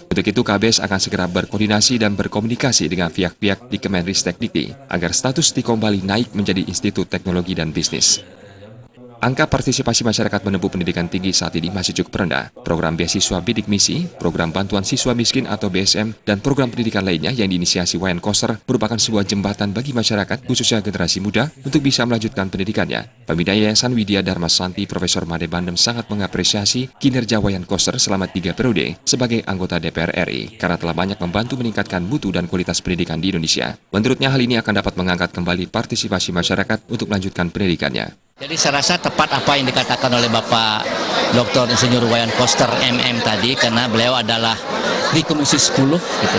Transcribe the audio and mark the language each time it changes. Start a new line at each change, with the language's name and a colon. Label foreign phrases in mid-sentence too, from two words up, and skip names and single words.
Indonesian: Untuk itu, KBS akan segera berkoordinasi dan berkomunikasi dengan pihak-pihak di Kemenristek-Dikti agar status Stikom Bali naik menjadi Institut Teknologi dan Bisnis. Angka partisipasi masyarakat menempuh pendidikan tinggi saat ini masih cukup rendah. Program beasiswa bidik misi, program bantuan siswa miskin atau BSM, dan program pendidikan lainnya yang diinisiasi Wayan Koster merupakan sebuah jembatan bagi masyarakat, khususnya generasi muda, untuk bisa melanjutkan pendidikannya. Pembina Yayasan Widya Dharma Santi Profesor Made Bandem sangat mengapresiasi kinerja Wayan Koster selama 3 periode sebagai anggota DPR RI, karena telah banyak membantu meningkatkan mutu dan kualitas pendidikan di Indonesia. Menurutnya hal ini akan dapat mengangkat kembali partisipasi masyarakat untuk melanjutkan pendidikannya. Jadi saya rasa tepat apa yang dikatakan oleh Bapak Dr. Insinyur Wayan Koster MM tadi, karena beliau adalah di Komisi 10 gitu.